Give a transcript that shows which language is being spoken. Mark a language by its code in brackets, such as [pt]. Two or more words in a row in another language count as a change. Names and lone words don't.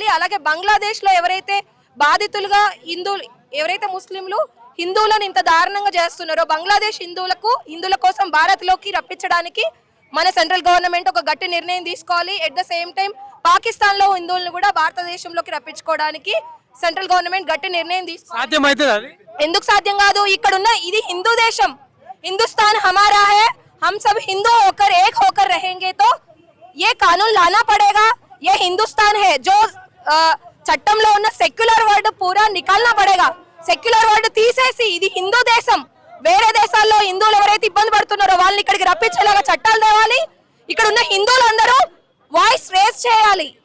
[te] అలాగే బంగ్లాదేశ్లో ఎవరైతే బాధితులుగా హిందువులు ఎవరైతే ముస్లింలు హిందువులను ఇంత దారుణంగా చేస్తున్నారో బంగ్లాదేశ్ హిందువుల కోసం భారత్లోకి రప్పించడానికి మన [en] central government [te] ఒక గట్టి నిర్ణయం తీసుకోవాలి. [en] at the same time [te] పాకిస్తాన్ లో హిందువులను కూడా భారతదేశంలోకి రప్పించుకోవడానికి [en] central government [te] గట్టి నిర్ణయం తీసుకోవాలి. సాధ్యమవుతుంది అది? ఎందుకు సాధ్యం కాదు? ఇక్కడున్న ఇది హిందూ దేశం, [hi] हिंदुस्तान हमारा है, हम सब हिंदू होकर एक होकर रहेंगे तो ये कानून लाना पड़ेगा. ये हिंदुस्तान है, जो [te] చట్టంలో ఉన్న [en] secular word [hi] पूरा निकालना पड़ेगा. [en] secular word [te] తీసేసి ఇది హిందూ దేశం, వేరే దేశాల్లో హిందువులు ఎవరైతే ఇబ్బంది పడుతున్నారో వాళ్ళని ఇక్కడికి రప్పించేలాగా చట్టాలు తేవాలి. ఇక్కడ ఉన్న హిందువులందరూ [en] voice raise [te] చేయాలి.